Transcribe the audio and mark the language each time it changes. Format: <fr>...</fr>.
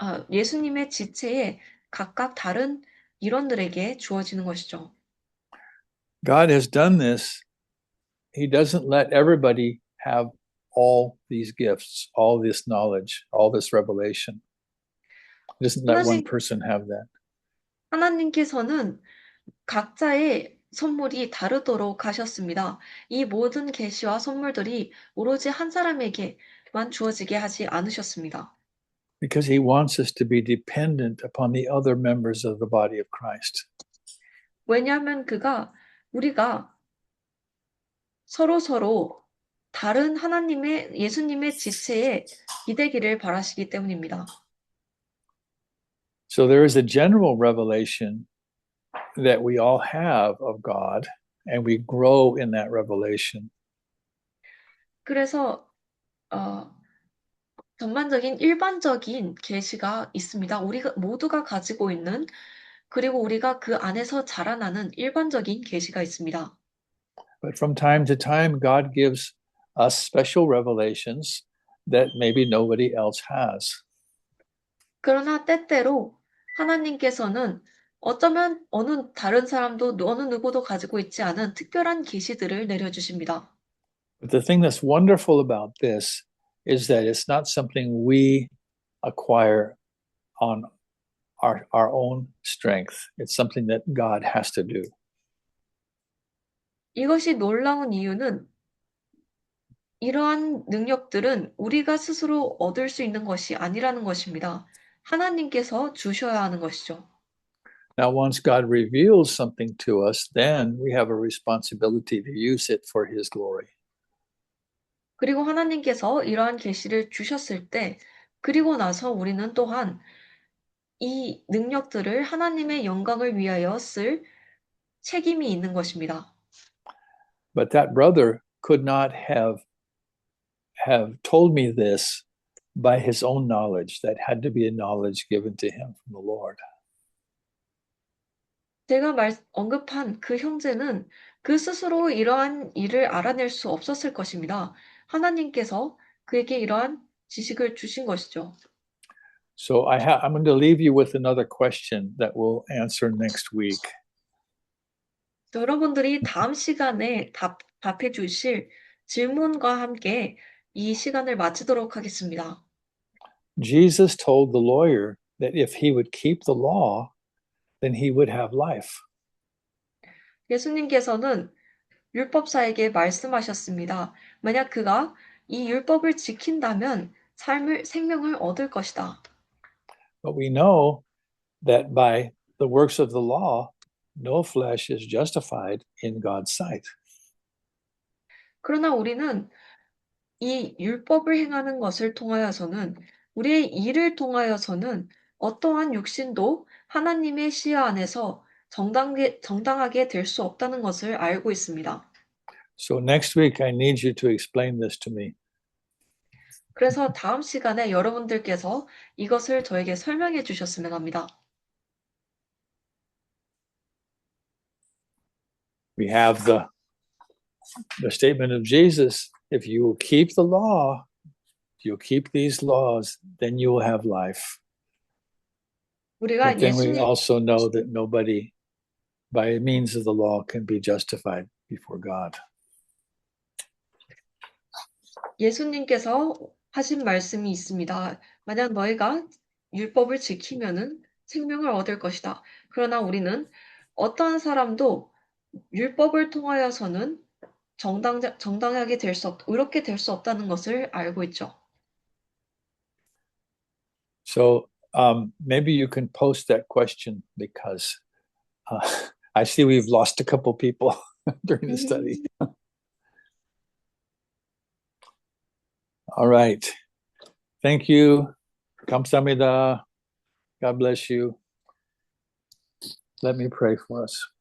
<ko>예수님의 지체에 각각 다른 일원들에게 주어지는 것이죠.</ko> <en>God has done this. He doesn't let everybody have all these gifts, all this knowledge, all this revelation. He doesn't let one person have that.</en> <ko>하나님께서는 각자의 선물이 다르도록 하셨습니다. 이 모든 계시와 선물들이 오로지 한 사람에게만 주어지게 하지 않으셨습니다.</ko> <en>Because he wants us to be dependent upon the other members of the body of Christ.</en> <ko>왜냐하면 우리가 서로 다른 예수님의 지체에 기대기를 바라시기 때문입니다.</ko> <en>So there is a general revelation that we all have of God, and we grow in that revelation.</en> <ko>그래서 일반적인 계시가 있습니다. 우리가 모두가 가지고 있는 그리고 우리가 그 안에서 자라나는 일반적인 계시가 있습니다.</ko> <en>But from time to time, God gives us special revelations that maybe nobody else has.</en> <ko>그러나 때때로 하나님께서는 어쩌면 다른 사람도 어느 누구도 가지고 있지 않은 특별한 계시들을 내려주십니다.</ko> <en>But the thing that's wonderful about this is that it's not something we acquire on our own strength. It's something that God has to do.</en> <ko>이것이 놀라운 이유는 이러한 능력들은 우리가 스스로 얻을 수 있는 것이 아니라는 것입니다. 하나님께서 주셔야 하는 것이죠.</ko> <en>Now, once God reveals something to us, then we have a responsibility to use it for His glory.</en> <ko>그리고 하나님께서 이러한 계시를 주셨을 때, 그리고 나서 우리는 또한 이 능력들을 하나님의 영광을 위하여 쓸 책임이 있는 것입니다.</ko> <en>But that brother could not have told me this by his own knowledge. That had to be a knowledge given to him from the Lord.</en> <ko>제가 언급한 그 형제는 그 스스로 이러한 일을 알아낼 수 없었을 것입니다. 하나님께서 그에게 이러한 지식을 주신 것이죠.</ko> <en>So I'm going to leave you with another question that we'll answer next week.</en> <ko>여러분들이 다음 시간에 답해 주실 질문과 함께 이 시간을 마치도록 하겠습니다.</ko> <en>Jesus told the lawyer that if he would keep the law, then he would have life.</en> <ko>예수님께서는 율법사에게 말씀하셨습니다. 만약 그가 이 율법을 지킨다면 생명을 얻을 것이다.</ko> <en>But we know that by the works of the law, no flesh is justified in God's sight.</en> <ko>그러나 우리는 이 율법을 행하는 것을 통하여서는 우리의 일을 통하여서는 어떠한 육신도 하나님의 시야 안에서 정당하게 될 수 없다는 것을 알고 있습니다.</ko> <en>So next week, I need you to explain this to me.</en> <ko>그래서 다음 시간에 여러분들께서 이것을 저에게 설명해 주셨으면 합니다.</ko> <en>We have the statement of Jesus, if you will keep the law, if you'll keep these laws, then you will have life.</en> <ko>우리가</ko> <en>But then we</en> <ko>예수님,</ko> <en>also know that nobody by means of the law can be justified before God.</en> <ko>예수님께서 하신 말씀이 있습니다. 만약 너희가 율법을 지키면은 생명을 얻을 것이다. 그러나 우리는 어떠한 사람도 율법을 통하여서는 정당하게 될 수 의롭게 될 수 없다는 것을 알고 있죠.</ko> <en>So maybe you can post that question because I see we've lost a couple people during the study. All right. Thank you.</en> <ko>감사합니다.</ko> <en>God bless you. Let me pray for us.</en>